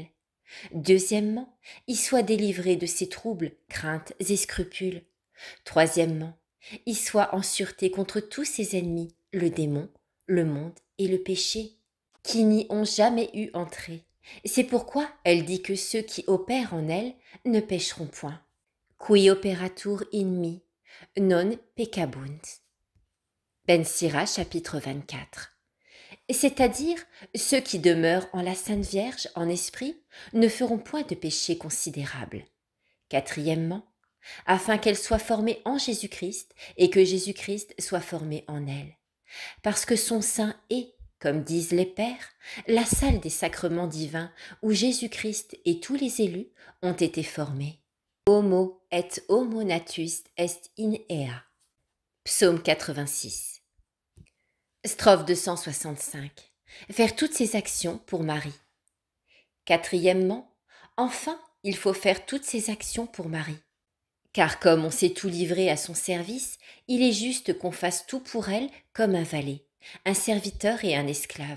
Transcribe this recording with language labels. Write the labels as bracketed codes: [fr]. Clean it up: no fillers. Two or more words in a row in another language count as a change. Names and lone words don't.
[fr] Deuxièmement, y soit délivrée de ses troubles, craintes et scrupules. Troisièmement, y soit en sûreté contre tous ses ennemis, le démon, le monde et le péché, qui n'y ont jamais eu entrée. C'est pourquoi elle dit que ceux qui opèrent en elle ne pécheront point. [la] Qui operatur in me, non peccabunt. [fr] Ben Sira, chapitre 24. C'est-à-dire, ceux qui demeurent en la Sainte Vierge en esprit ne feront point de péché considérable. Quatrièmement, afin qu'elle soit formée en Jésus-Christ et que Jésus-Christ soit formé en elle. Parce que son sein est, comme disent les pères, la salle des sacrements divins où Jésus-Christ et tous les élus ont été formés. [la] Homo et homo natus est in ea. [fr] Psaume 86. Strophe 265. Faire toutes ces actions pour Marie. Quatrièmement, enfin, il faut faire toutes ces actions pour Marie. Car comme on s'est tout livré à son service, il est juste qu'on fasse tout pour elle comme un valet, un serviteur et un esclave.